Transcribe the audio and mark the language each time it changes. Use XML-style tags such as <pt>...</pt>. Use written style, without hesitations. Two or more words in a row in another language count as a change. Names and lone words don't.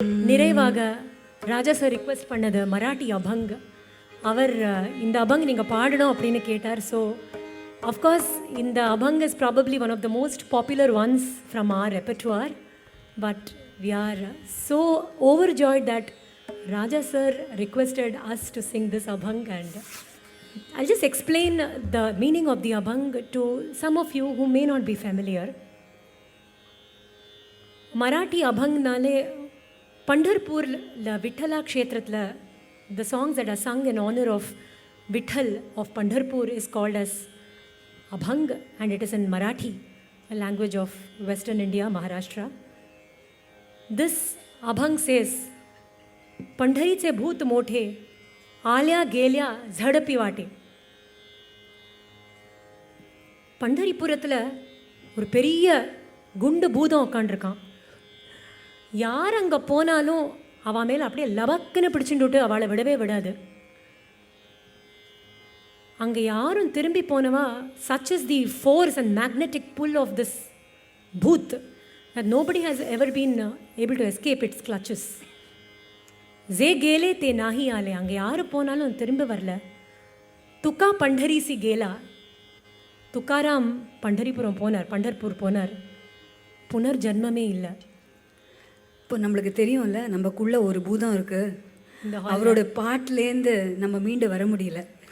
<ta>நிறைவாக ராஜா சார் ரிக்வெஸ்ட் பண்ணது</ta> <mr>मराठी अभंग.</mr> <ta>அவர் இந்த அபங் நீங்கள் பாடணும் அப்படின்னு கேட்டார்.</ta> <en>so of course</en> <ta>இந்த அபங்</ta> <en>is probably one of the most popular ones from our repertoire. but we are so overjoyed that Raja sir requested us to sing this abhang, and I'll just explain the meaning of the abhang to some of you who may not be familiar.</en> <mr>मराठी अभंग नाले पंढरपूर विठ्ठला क्षेत्रातला</mr> <en>the songs that are sung in honor of Vithal of Pandharpur is called as abhang, and it is in Marathi, a language of Western India, Maharashtra. This abhang says,</en> <mr>पंढरीचे भूत मोठे आल्या गेल्या झडपी वाटे.</mr> <ta>பண்டரிபுரத்தில் ஒரு பெரிய குண்டு பூதம் உட்காண்டிருக்கான். யார் அங்கே போனாலும் அவள் மேலே அப்படியே லபக்குன்னு பிடிச்சுட்டு அவளை விடவே விடாது. அங்கே யாரும் திரும்பி போனவா</ta> <en>such is the force and magnetic pull of this booth that nobody has ever been able to escape its clutches.</en> <mr>जे गेले ते नाही आले.</mr> <ta>அங்கே யார் போனாலும் திரும்ப வரல.</ta> <mr>तुका पंढरीसी गेला.</mr> <ta>துக்காராம் பண்டரிபுரம் போனார், பண்டர்பூர் போனார். புனர் ஜன்மமே இல்லை. இப்போ நம்மளுக்கு தெரியும்ல, நமக்குள்ள ஒரு பூதம் இருக்கு. அவரோட பாட்டிலேருந்து நம்ம மீண்டு வர முடியல.</ta>